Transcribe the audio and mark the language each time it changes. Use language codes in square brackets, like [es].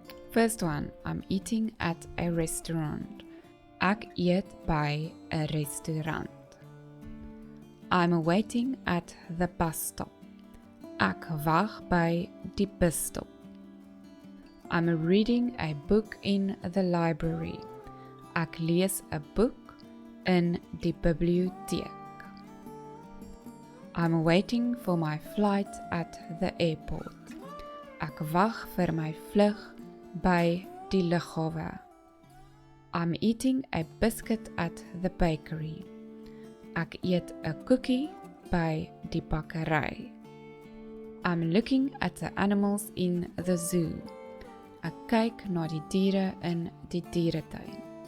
[en] First one, I'm eating at a restaurant. [af] Ek eet by 'n restaurant. [en] I'm waiting at the bus stop. [af] Ek wag by die busstop. [en] I'm reading a book in the library. [af] Ek lees 'n boek in die biblioteek. [en] I'm waiting for my flight at the airport. [af] Ek wag vir my vlug by die lughawe. [en] I'm eating a biscuit at the bakery. [af] Ek eet 'n koekie by die bakkery. [en] I'm looking at the animals in the zoo. [af] Ek kyk na die diere in die dieretuin.